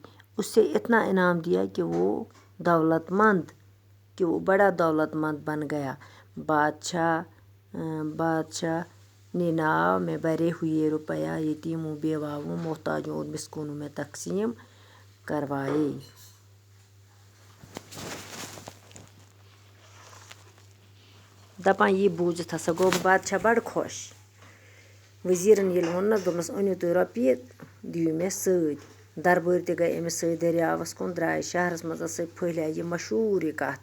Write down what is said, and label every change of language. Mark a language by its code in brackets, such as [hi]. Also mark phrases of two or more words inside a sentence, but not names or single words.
[ur] اسے اتنا انعام دیا کہ وہ بڑا دولت مند بن گیا. بادشاہ نے ناؤ میں بھرے ہوئے روپیہ یتیموں، بیواؤں، محتاجوں اور مسکینوں میں تقسیم کروائے. [ks] دپان یہِ بوٗزِتھ ہسا گوٚو بادشاہ بڑٕ خۄش. وزیرن ییٚلہِ ووٚننس دوٚپنس أنِو تُہۍ رۄپیہِ دِیِو مےٚ سۭتۍ. دربٲرۍ تہِ گٔے أمِس سۭتۍ دٔریاوس کُن درٛاے. شہرس منٛز ہسا پھٔہلے یہِ مشہوٗر یہِ کتھ.